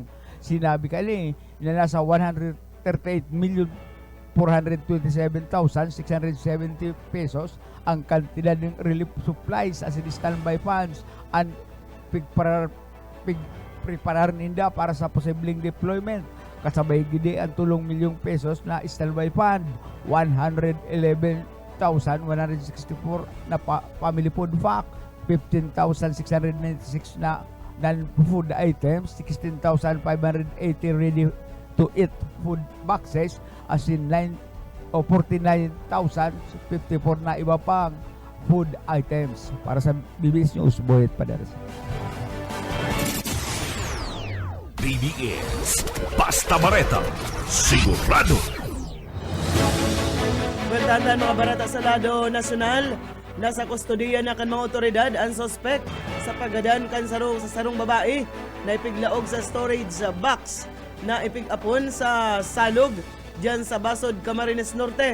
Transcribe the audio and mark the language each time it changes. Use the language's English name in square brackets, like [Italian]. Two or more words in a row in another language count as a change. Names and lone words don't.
[Bikol] Sinabi kali na nasa 138,427,670 pesos ang kantidad ng [English] relief supplies as in standby funds [Bikol] and preparar ninda para sa posibleng deployment kasabay gidi ang 3 milyong pesos na [English] standby fund, [Bikol] 111,164 na [English] family food pack, 15,696 na non-food items, 16,580 ready to eat food boxes, as in 49,054 [Bikol] na iba pang [English] food items. [Bikol] Para sa BBS News, Boyet Padares. BBS Basta Bareta, sigurado. Bertantan mga barata sa lado nasyonal, nasa kustodiya na kan mga otoridad ang sospek sa pagadan kan sarong babae na ipiglaog sa storage box na ipig-apon sa salog diyan sa Basod, Camarines Norte.